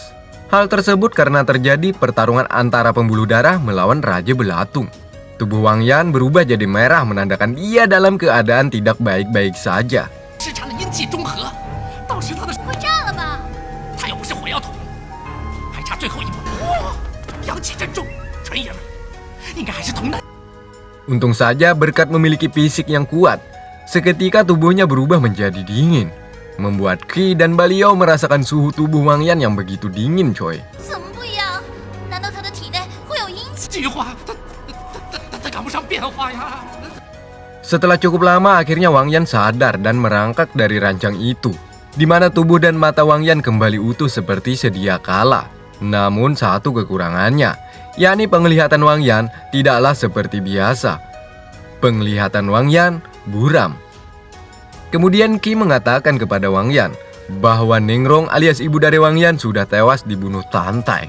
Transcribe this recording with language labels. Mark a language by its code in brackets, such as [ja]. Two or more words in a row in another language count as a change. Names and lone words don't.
[id] Hal tersebut karena terjadi pertarungan antara pembuluh darah melawan Raja Belatung. Tubuh Wang Yan berubah jadi merah menandakan dia dalam keadaan tidak baik-baik saja. [zh] 市场的阴气中和，到时他的会炸了吧？他又不是火药桶，还差最后一步。哇，阳气真重，纯爷们，应该还是同男。 [id] Untung saja berkat memiliki fisik yang kuat, seketika tubuhnya berubah menjadi dingin, membuat Qi dan Baliao merasakan suhu tubuh Wang Yan yang begitu dingin coy. [zh] 怎么不一样？难道他的体内会有阴气？计划，他赶不上变化呀。 [id] Setelah cukup lama akhirnya Wang Yan sadar dan merangkak dari rancang itu, di mana tubuh dan mata Wang Yan kembali utuh seperti sedia kala. Namun satu kekurangannya, yakni penglihatan Wang Yan tidaklah seperti biasa. Penglihatan Wang Yan buram. Kemudian Qi mengatakan kepada Wang Yan bahwa Ningrong alias ibu dari Wang Yan sudah tewas dibunuh Tantai.